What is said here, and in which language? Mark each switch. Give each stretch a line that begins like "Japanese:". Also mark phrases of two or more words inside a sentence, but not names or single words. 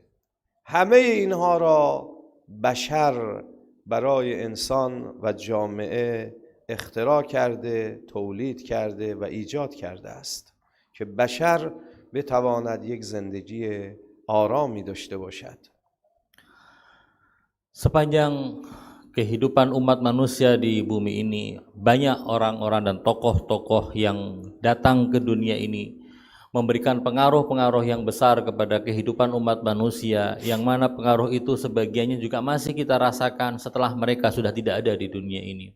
Persian: همه اینها را بشر برای انسان و جامعه اختراع کرده، تولید کرده و ایجاد کرده است که بشر بتواند یک زندگی آرامی داشته باشد.
Indonesian: Sepanjang kehidupan umat manusia di bumi ini, banyak orang-orang dan tokoh-tokoh yang datang ke dunia ini memberikan pengaruh-pengaruh yang besar kepada kehidupan umat manusia, yang mana pengaruh itu sebagiannya juga masih kita rasakan setelah mereka sudah tidak ada di dunia ini.